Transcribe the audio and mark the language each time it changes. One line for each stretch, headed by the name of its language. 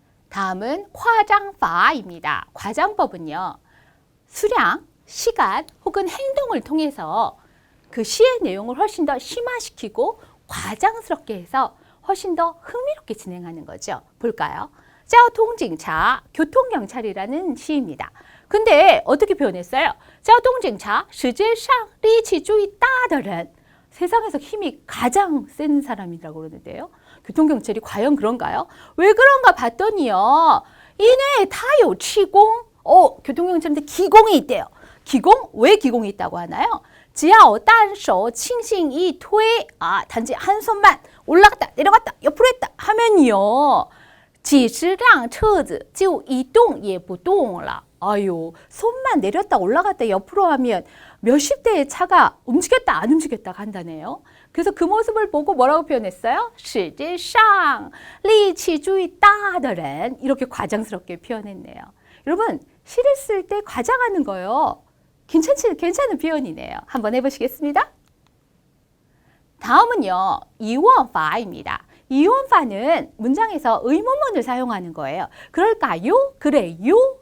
Korean: 다음은 과장파입니다. 과장법은요, 수량, 시간 혹은 행동을 통해서 그 시의 내용을 훨씬 더 심화시키고 과장스럽게 해서 훨씬 더 흥미롭게 진행하는 거죠. 볼까요? 交通警察, 교통경찰이라는 시입니다. 근데 어떻게 표현했어요?
Chinese: 交通警察世界上力气最大的人,
Korean: 세상에서 힘이 가장 센 사람이라고 그러는데요. 교통경찰이 과연 그런가요? 왜 그런가 봤더니요, 이내 타요 치공, 교통경찰인데 기공이 있대요. 기공? 왜 기공이 있다고 하나요?
Chinese: 只要单手轻轻一推,
Korean: 단지 한 손만 올라갔다 내려갔다 옆으로 했다 하면요,
Chinese: 几十辆车子就一动也不动了.
Korean: 아유, 손만 내렸다 올라갔다 옆으로 하면 몇십 대의 차가 움직였다 안 움직였다 한다네요. 그래서 그 모습을 보고 뭐라고 표현했어요?
Chinese: 世界上力气最大的人,
Korean: 이렇게 과장스럽게 표현했네요. 여러분, 시를 쓸 때 과장하는 거요, 괜찮은 표현이네요. 한번 해보시겠습니다. 다음은요, 이원파입니다. 이원파는 문장에서 의문문을 사용하는 거예요. 그럴까요? 그래요?